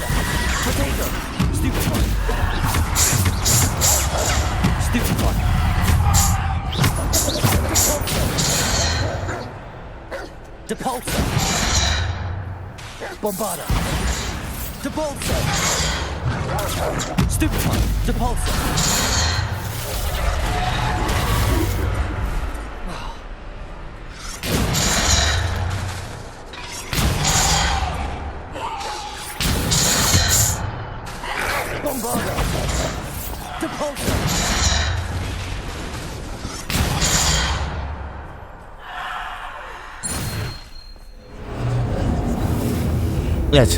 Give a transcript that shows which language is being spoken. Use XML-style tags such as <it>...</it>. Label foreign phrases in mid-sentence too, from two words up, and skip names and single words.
<en>Potato! Stupid one! Stupid one! Depulsor! Bombarda! Depulsor! Stupid one! Depulsor! Bombarda! Depulsor! Jedź.</en>